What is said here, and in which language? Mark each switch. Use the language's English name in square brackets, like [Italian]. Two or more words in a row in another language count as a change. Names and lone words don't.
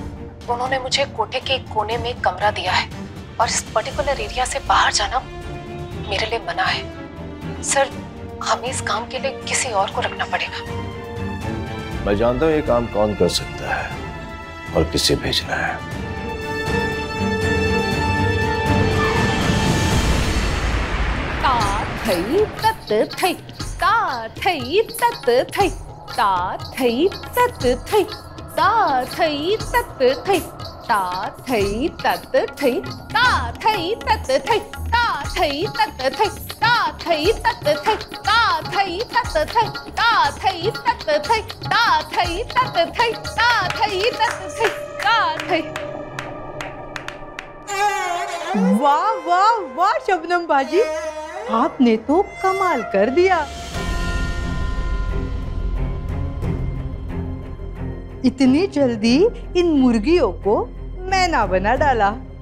[Hindi] उन्होंने मुझे कोठे के एक कोने में एक कमरा दिया है और इस पर्टिकुलर एरिया से बाहर जाना मेरे लिए मना है। सर हमें इस काम के लिए किसी और को रखना पड़ेगा। मैं जानता हूं ये काम कौन कर सकता है और किसे भेजना है। ता थई तत थई, ता थई तत थई, ता थई तत थई, ता थई तत थई, ता थई तत थई, ता थई तत थई, ता थई तत थई, ता थई तत थई, ता थई तत थई, ता थई तत थई, ता थई तत थई, ता थई तत थई, ता थई। वाह वाह वाह शबनम बाजी, आपने तो कमाल कर दिया। इतनी जल्दी इन मुर्गियों को मैना बना डाला।